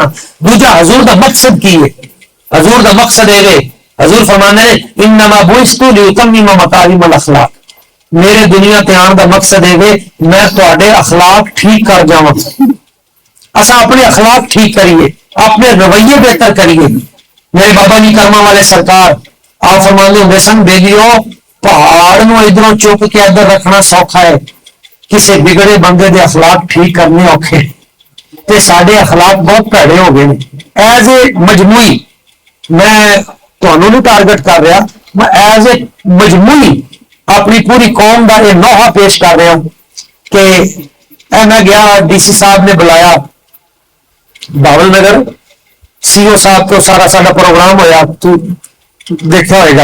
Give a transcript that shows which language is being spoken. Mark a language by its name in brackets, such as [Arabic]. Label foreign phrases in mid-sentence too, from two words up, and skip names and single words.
[Punjabi] دوجا حضور دا مقصد کی ہے, حضور دا مقصد ہے حضور فرمانے [Arabic] انما بعثت لاتمم مکارم الاخلاق, [Punjabi] میرے دنیا تے آن دا مقصد ہے میں تواڈے اخلاق ٹھیک کر جاواں. اسا اپنے اخلاق ٹھیک کریے, اپنے رویے بہتر کریے. میرے بابا جی کرما والے سرکار آپ فرماندے ہوندے سن بیلیو پہاڑ نو ادھروں چک کے ادھر رکھنا سوکھا ہے, کسی بگڑے بندے دے اخلاق ٹھیک کرنے اوکھے. تے ساڈے اخلاق بہت بھڑے ہو گئے. [English] as a [Punjabi] مجموعی میں ਤੁਹਾਨੂੰ ਨਹੀਂ ਟਾਰਗੇਟ ਕਰ ਰਿਹਾ, ਮੈਂ [English] as a [Punjabi] ਮਜਮੂਈ ਆਪਣੀ ਪੂਰੀ ਕੌਮ ਦਾ ਇਹ ਨੋਹਾ ਪੇਸ਼ ਕਰ ਰਿਹਾ ਕਿ ਇਹ ਮੈਂ ਗਿਆ ਡੀਸੀ ਸਾਹਿਬ ਨੇ ਬੁਲਾਇਆ ਬਾਵਲ ਨਗਰ, ਸੀਓ ਸਾਹਿਬ ਤੋਂ ਸਾਰਾ ਸਾਡਾ ਪ੍ਰੋਗਰਾਮ ਹੋਇਆ, ਤੂੰ ਦੇਖਿਆ ਹੋਏਗਾ।